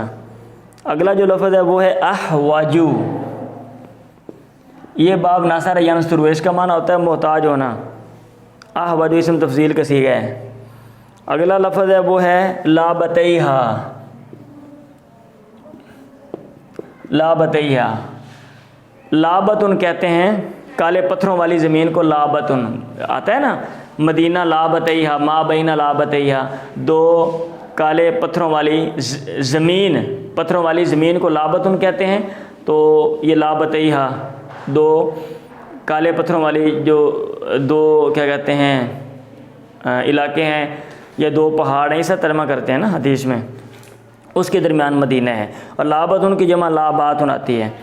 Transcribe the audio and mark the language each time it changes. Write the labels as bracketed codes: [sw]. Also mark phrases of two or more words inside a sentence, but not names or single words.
[ur] اگلا جو لفظ ہے وہ ہے احوجو، یہ باب ناصر ینصر، اس کا معنی ہوتا ہے محتاج ہونا، احوجو اسم تفضیل کا صیغہ ہے۔ اگلا لفظ ہے وہ ہے لابتیہا، لابتیہا، لابتن کہتے ہیں کالے پتھروں والی زمین کو، لابتن آتا ہے نا، مدینہ لابتیہا، [ar] ما بین لابتیہا، [ur] دو کالے پتھروں والی زمین، پتھروں والی زمین کو لابتن کہتے ہیں۔ تو یہ لابتیہا دو کالے پتھروں والی جو دو کیا کہتے ہیں علاقے ہیں یا دو پہاڑ ہیں، اسے ترجمہ کرتے ہیں نا حدیث میں، اس کے درمیان مدینہ ہے، اور لابتن کی جمع لاباتن آتی ہے۔